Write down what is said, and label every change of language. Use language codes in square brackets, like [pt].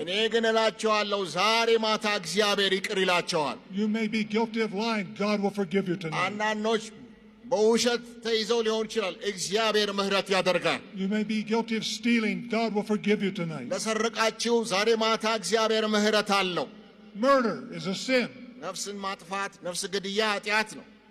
[am] እኔ ግን እላችኋለሁ ዛሬ ማታ እግዚአብሔር ይቅር ይላችኋል። [en] You may be guilty of lying. God will forgive you tonight. [am] አንዳንዶች በውሸት ተይዘው ሊሆን ይችላል። እግዚአብሔር ምህረት ያደርጋል። [en] You may be guilty of stealing. God will forgive you tonight. [am] ለሰረቃችሁ ዛሬ ማታ እግዚአብሔር ምህረት አለው። [en] Murder is a sin. [am] ነፍስን ማጥፋት ነፍስ ግድያ ኃጢአት ነው።